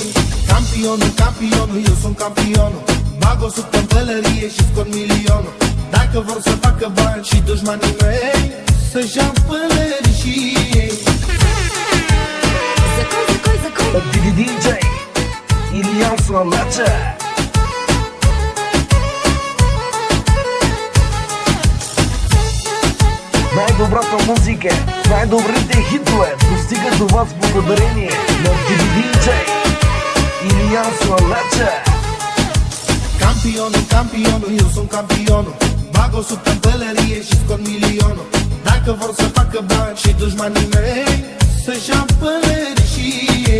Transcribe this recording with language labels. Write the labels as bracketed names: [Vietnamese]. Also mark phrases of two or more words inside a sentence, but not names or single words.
[Romanian] Campionul, campionul, eu sunt campionul, bag o sub păntelerie și scot milionul. Dacă vor să facă bani și dușmanii mei să-și iau pălării și ei. DJ Ilian Soalace. [Bulgarian] Най-добрата музика, най-добрите хитове достигат до вас благодарение на DJ Ilian Soalace. [Romanian] Campionul, campionul, eu sunt campionul, bag o sub păntelerie și scot milionul. Dacă vor să facă bani și dușmanii mei să-și iau pălării și ei.